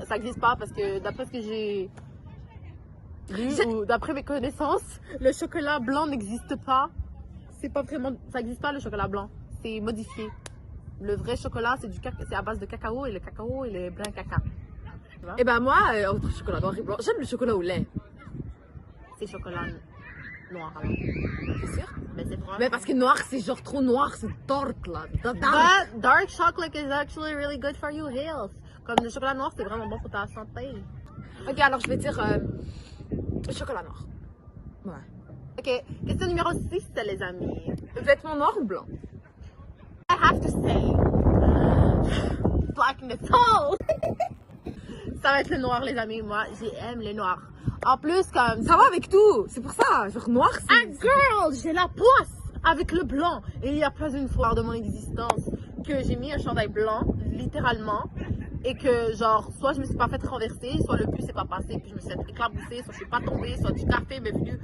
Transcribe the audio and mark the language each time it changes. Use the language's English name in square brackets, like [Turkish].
[French] Ça n'existe pas parce que d'après ce que j'ai lu ou d'après mes connaissances, le chocolat blanc n'existe pas. C'est pas vraiment... Ça n'existe pas le chocolat blanc. C'est modifié. Le vrai chocolat, c'est à base de cacao et le cacao, il est blanc caca. Et ben moi, entre chocolat noir et blanc, j'aime le chocolat au lait. C'est chocolat noir alors. C'est sûr? Mais c'est vrai. Mais parce que noir, c'est genre trop noir, c'est dark là. [English] But dark chocolate is actually really good for your health. [French] Comme le chocolat noir, c'est vraiment bon pour ta santé. Ok, alors je vais dire chocolat noir. Ouais. Ok, question numéro 6, les amis. Vêtements noirs ou blancs? [English] I have to say, black in the soul. [French] Ça va être le noir, les amis. Moi, j'aime le noir. En plus, comme Ça va avec tout, c'est pour ça. Genre noir, ah, c'est... girl, j'ai la poisse avec le blanc. Et il y a pas une fois de mon existence que j'ai mis un chandail blanc, littéralement, et que genre, soit je me suis pas fait renverser, soit le bus s'est pas passé, puis je me suis fait éclabousser, soit je suis pas tombée, soit du café m'est venu.